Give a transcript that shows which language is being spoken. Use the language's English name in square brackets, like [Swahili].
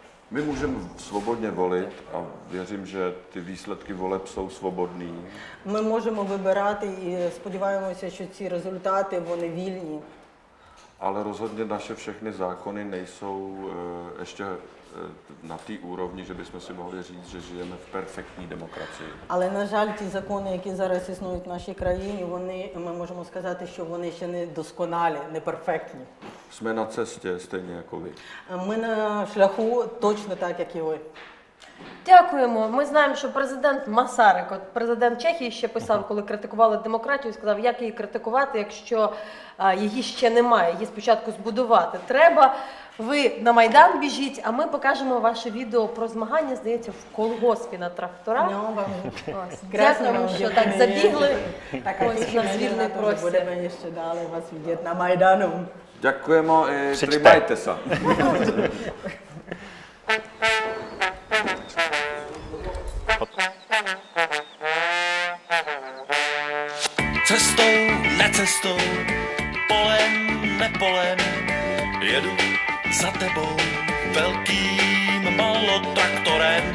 [Czech] My můžeme svobodně volit a věřím, že ty výsledky voleb jsou svobodný. [Ukrainian] Ми можемо вибирати і сподіваємося, що ці результати, вони вільні. [Czech] Ale rozhodně naše všechny zákony nejsou ještě na té úrovni, že bychom si mohli říct, že žijeme v perfektní demokracii. [Ukrainian] Але, на жаль, ті закони, які зараз існують в нашій країні, ми можемо сказати, що вони ще не досконалі, не перфектні. [Czech] Jsme na cestě, stejně jako vy. [Ukrainian] Ми на шляху точно так, як і ви. Дякуємо. Ми знаємо, що президент Масарик, от президент Чехії ще писав, коли критикували демократію, сказав, як її критикувати, якщо її ще немає, її спочатку збудувати треба. Ви на Майдан біжіть, а ми покажемо ваше відео про змагання, здається, в колгоспі на тракторах. Ось. Дякуємо, що так забігли. Ось на звільний простір. [Czech] Budeme ještě dále vás vidět na Majdanu. Děkujeme i Přečte. [Ukrainian] trimajte se. [Czech] Cestou, necestou, polem, nepolem, jedu za tebou velkým malotraktorem.